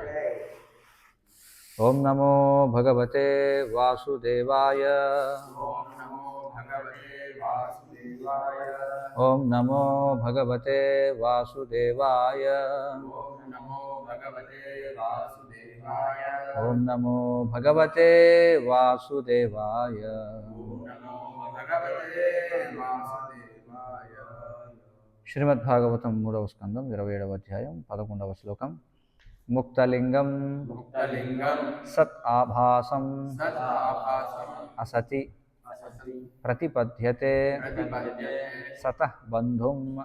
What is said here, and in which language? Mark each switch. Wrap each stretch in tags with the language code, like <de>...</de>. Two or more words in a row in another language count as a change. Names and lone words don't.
<sa>ओम नमो भगवते वासुदेवाय ओम नमो भगवते वासुदेवाय ओम नमो भगवते वासुदेवाय.</sa> <te>శ్రీమద్భాగవతం 3వ స్కందం 27వ అధ్యాయం 11వ శ్లోకం.</te> <sa>मुक्तलिङ्गं सत् आभासं असति प्रतिपद्यते सतः बन्धुं</sa>